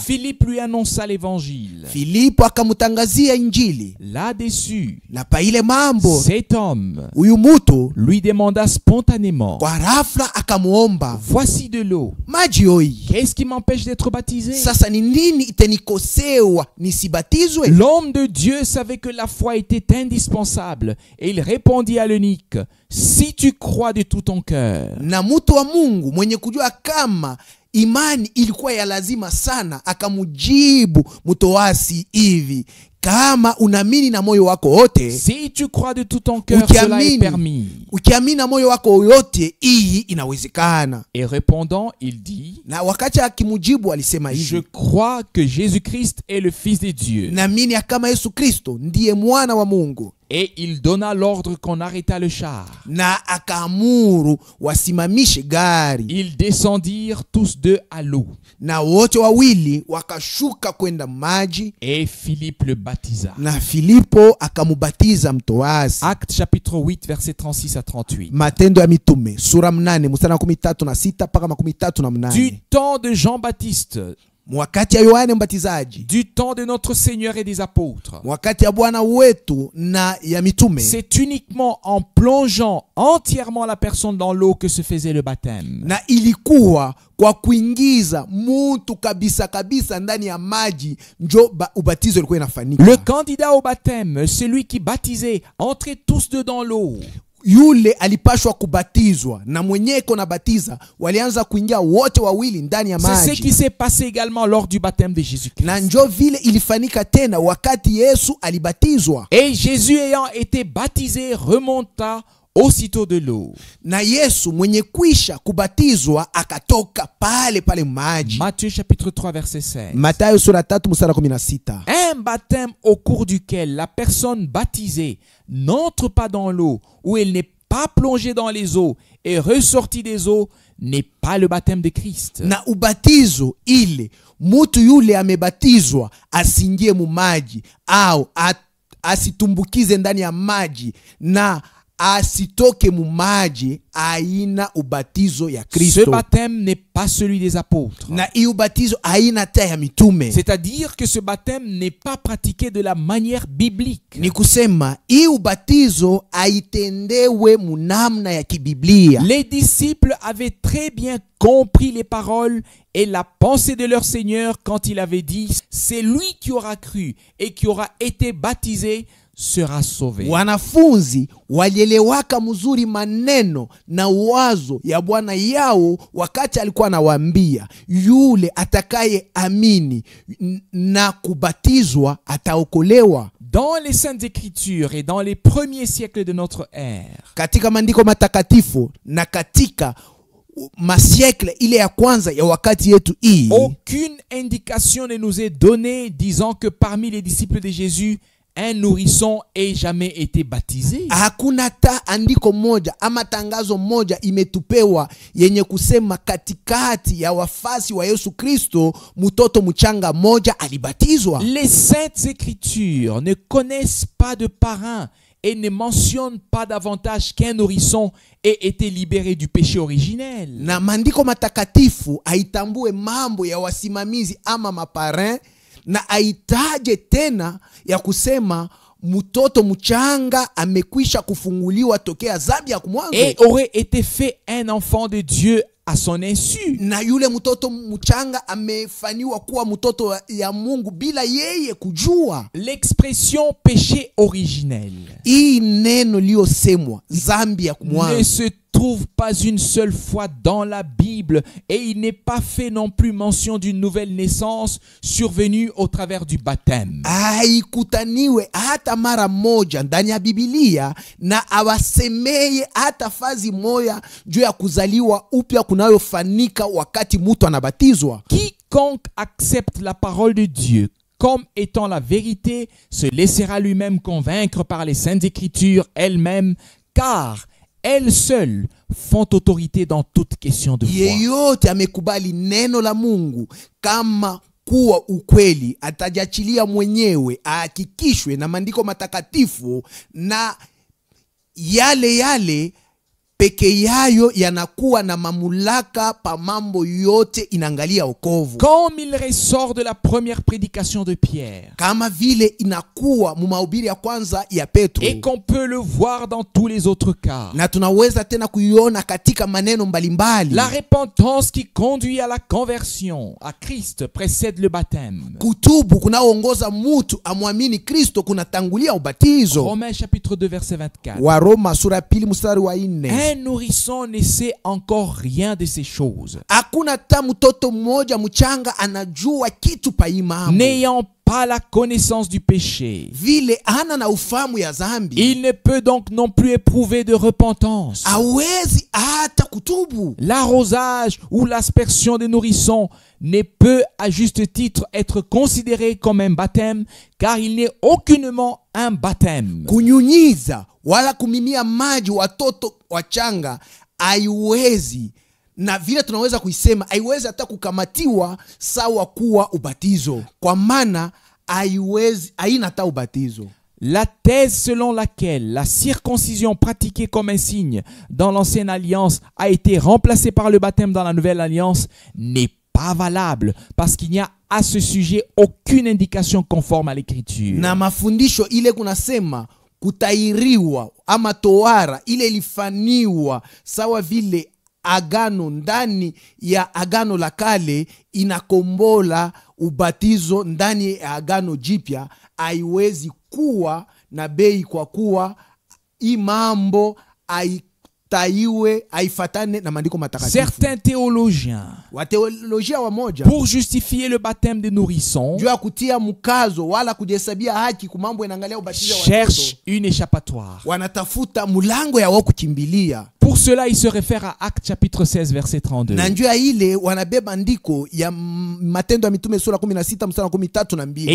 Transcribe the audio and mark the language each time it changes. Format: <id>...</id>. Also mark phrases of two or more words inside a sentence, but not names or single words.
<fr>Philippe lui annonça l'évangile.</fr> <sw>Filipo akamutangazia injili.</sw> <fr>Là-dessus,</fr> <sw>Na pa ile mambo,</sw> <fr>cet homme</fr> <sw>huyu mutu</sw> <fr>lui demanda spontanément,</fr> <sw>kwa rafla akamuomba,</sw> <fr>voici de l'eau.</fr> <sw>maji hoi,</sw> <fr>Qu'est-ce qui m'empêche d'être baptisé?</fr> <sw>sasa ni nini itenikosewa nisibatizwe?</sw> <fr>L'homme de Dieu savait que la foi était indispensable et il répondit à l'eunuque, si tu crois de tout ton cœur.</fr> <sw>Na mutu wa Mungu mwenye kujua kama imani ilikuwa ya lazima sana akamujibu mtoasi hivi, kama unamini na moyo wako wote,</sw> <fr>Si tu crois de tout ton cœur, cela est permis.</fr> <sw>ukiamini na moyo wako yote, hii inawezekana.</sw> <fr>Et répondant, il dit,</fr> <sw>Na wakati akimujibu alisema</sw> <fr>je</fr> <sw>hivi,</sw> <fr>crois que Jésus-Christ est le Fils de Dieu.</fr> <sw>naamini ya kama Yesu Kristo ndiye mwana wa Mungu.</sw> <fr>Et il donna l'ordre qu'on arrêtât le char.</fr> <sw>Na akaamuru wasimamishe gari,</sw> <fr>Ils descendirent tous deux à l'eau.</fr> <sw>na wote wawili wakashuka kwenda maji,</sw> <fr>Et Philippe le baptisa.</fr> <sw>na Filipo akamubatiza mtoasi.</sw> <fr>Actes chapitre 8, versets 36 à 38.</fr> <sw>Matendo ya Mitume sura 8 mstari wa 13 mpaka 38.</sw> <fr>Du temps de Jean-Baptiste,</fr> <sw>Wakati ya Yohane Mbatizaji,</sw> <fr>du temps de notre Seigneur et des apôtres,</fr> <sw>wakati ya Bwana wetu na ya mitume,</sw> <fr>c'est uniquement en plongeant entièrement la personne dans l'eau que se faisait le baptême.</fr> <sw>na ilikuwa kwa kuingiza mutu kabisa kabisa ndani ya maji njo ubatizo ulikuwa inafanyika.</sw> <fr>Le candidat au baptême, celui qui baptisait, entrait tous deux dans l'eau.</fr> <sw>Yule alipashwa kubatizwa na mwenye iko na batiza walianza kuingia wote wawili ndani ya</sw> <fr>C'est ce</fr> <sw>maji.</sw> <fr>qui s'est passé également lors du baptême de Jésus-Christ.</fr> <sw>Na njo vile ilifanyika tena wakati Yesu alibatizwa.</sw> <fr>Et Jésus ayant été baptisé remonta aussitôt de l'eau.</fr> <sw>Na Yesu mwenye kwisha kubatizwa akatoka pale pale maji.</sw> <fr>Matthieu chapitre 3 verset 16.</fr> <sw>Mathayo sura 3 mstari 16.</sw> <fr>Un baptême au cours duquel la personne baptisée n'entre pas dans l'eau, où elle n'est pas plongée dans les eaux et ressortie des eaux, n'est pas le baptême de Christ.</fr> <sw>Na ubatizo ile mutu yule amebatizwa asingie mu maji au asitumbukize ndani ya maji na asitoke mu maji, aina ubatizo ya</sw> <fr>Ce</fr> <sw>Kristo.</sw> <fr>baptême n'est pas celui des apôtres.</fr> <sw>Na hii ubatizo aina ta ya mitume.</sw> <fr>C'est-à-dire que ce baptême n'est pas pratiqué de la manière biblique.</fr> <sw>Ni kusema hii ubatizo aitendewe munamna ya kibiblia.</sw> <fr>Les disciples avaient très bien compris les paroles et la pensée de leur Seigneur quand il avait dit « C'est lui qui aura cru et qui aura été baptisé sera sauvé. »</fr> <sw>Wanafunzi walielewaka mzuri maneno na wazo ya Bwana yao wakati alikuwa anawaambia yule atakaye amini na kubatizwa ataokolewa.</sw> <fr>Dans les Saintes Écritures et dans les premiers siècles de notre ère,</fr> <sw>Katika maandiko matakatifu na katika masiekle ile ya kwanza ya wakati yetu hii,</sw> <fr>aucune indication ne nous est donnée disant que parmi les disciples de Jésus, un nourrisson ait jamais été baptisé.</fr> <sw>hakuna ta andiko moja ama tangazo moja imetupewa yenye kusema katikati ya wafasi wa Yesu Kristo mtoto mchanga moja alibatizwa.</sw> <fr>Les Saintes Écritures ne connaissent pas de parrain et ne mentionnent pas davantage qu'un nourrisson ait été libéré du péché originel.</fr> <sw>Na maandiko matakatifu haitambue mambo ya wasimamizi ama maparin, na aitaje tena ya kusema mtoto mchanga amekwisha kufunguliwa tokea dhambi ya kumwanzo,</sw> <fr>Et aurait été fait un enfant de Dieu à son insu.</fr> <sw>na yule mtoto mchanga amefaniwa kuwa mtoto ya Mungu bila yeye kujua.</sw> <fr>L'expression péché originel</fr> <sw>Hii neno liyosemwa dhambi ya</sw> <fr>ne</fr> <sw>kumwanzo</sw> <fr>se trouve pas une seule fois dans la Bible et il n'est pas fait non plus mention d'une nouvelle naissance survenue au travers du baptême.</fr> <sw>Haikutaniwe hata mara moja ndani ya Biblia na awasemeye hata fazi moya juu ya kuzaliwa upya kunayofanika wakati mtu anabatizwa.</sw> <fr>Quiconque accepte la parole de Dieu comme étant la vérité se laissera lui-même convaincre par les saintes écritures elles-mêmes, car elles seules font autorité dans toute question de foi.</fr> <sw>Yeyote amekubali neno la Mungu kama kuwa ukweli atajachilia mwenyewe ahakikishwe na maandiko matakatifu, na yale peke yayo yanakuwa na mamulaka pa mambo yote inangalia wokovu.</sw> <fr>Comme il ressort de la première prédication de Pierre,</fr> <sw>Kama vile inakuwa mu mahubiri ya kwanza ya Petro,</sw> <fr>et qu'on peut le voir dans tous les autres cas.</fr> <sw>na tunaweza tena kuiona katika maneno mbalimbali.</sw> <fr>La repentance qui conduit à la conversion à Christ précède le baptême.</fr> <sw>Kutubu kunaongoza mutu amwamini Kristo kunatangulia ubatizo.</sw> <fr>Romains chapitre 2 verset 24.</fr> <sw>Wa Roma sura pili mstari wa 4.</sw> <fr>Un nourrisson ne sait encore rien de ces choses,</fr> <sw>Hakuna ta mtoto mmoja mchanga anajua kitu pa imambo.</sw> <fr>n'ayant pas la connaissance du péché.</fr> <sw>Vile hana na ufahamu ya zambi,</sw> <fr>Il ne peut donc non plus éprouver de repentance.</fr> <sw>hawezi hata kutubu.</sw> <fr>L'arrosage ou l'aspersion des nourrissons ne peut à juste titre être considéré comme un baptême, car il n'est aucunement un baptême.</fr> <sw>Kunyunyiza wala kumimia maji watoto wachanga haiwezi, na vile tunaweza kuisema haiwezi hata kukamatiwa sawa kuwa ubatizo, kwa maana haiwezi, haina hata ubatizo.</sw> <fr>La thèse selon laquelle la circoncision pratiquée comme un signe dans l'ancienne alliance a été remplacée par le baptême dans la nouvelle alliance n'est pas valable, parce qu'il n'y a à ce sujet aucune indication conforme à l'écriture.</fr> <sw>Na mafundisho ile kunasema kutairiwa ama toara ile ilifaniwa sawa vile agano ndani ya agano la kale inakombola ubatizo ndani ya agano jipya, haiwezi kuwa na bei, kwa kuwa imambo taiwe haifatane na maandiko matakatifu.</sw> <fr>Certains théologiens,</fr> <sw>Wateolojia wamoja,</sw> <fr>pour justifier le baptême des nourrissons,</fr> <sw>juu ya kutia mkazo wala kujihesabia haki kumambo inaangalia ubatizo wa</sw> <fr>cherchent</fr> <sw>watoto,</sw> <fr>une échappatoire.</fr> <sw>wanatafuta mulango ya wao kukimbilia.</sw> <fr>Pour cela, il se réfère à Actes chapitre 16 verset 32.</fr> <sw>Na njia ile wanabeba andiko ya Matendo ya Mitume sura 16 mstari wa 13</sw>